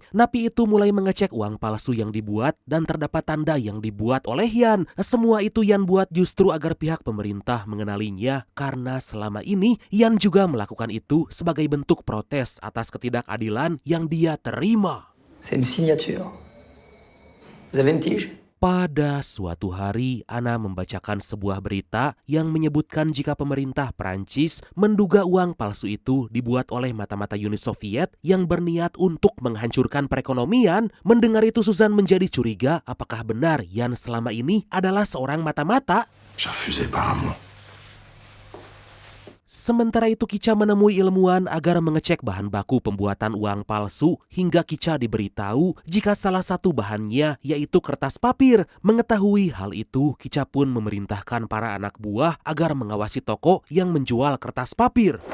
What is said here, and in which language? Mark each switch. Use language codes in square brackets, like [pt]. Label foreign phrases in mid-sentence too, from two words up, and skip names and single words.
[id] Napi itu mulai mengecek uang palsu yang dibuat dan terdapat tanda yang dibuat oleh Yan. Semua itu Yan buat justru agar pihak pemerintah mengenalinya karena selama ini Yan juga melakukan itu sebagai bentuk protes atas ketidakadilan yang dia terima. [fr] C'est une signature. Vous avez une tige? [id] Pada suatu hari, Ana membacakan sebuah berita yang menyebutkan jika pemerintah Prancis menduga uang palsu itu dibuat oleh mata-mata Uni Soviet yang berniat untuk menghancurkan perekonomian. Mendengar itu Suzan menjadi curiga apakah benar Yan selama ini adalah seorang mata-mata. [fr] J'ai refusé par un mot. [id] Sementara itu Kica menemui ilmuwan agar mengecek bahan baku pembuatan uang palsu hingga Kica diberitahu jika salah satu bahannya yaitu kertas papir. Mengetahui hal itu, Kica pun memerintahkan para anak buah agar mengawasi toko yang menjual kertas papir.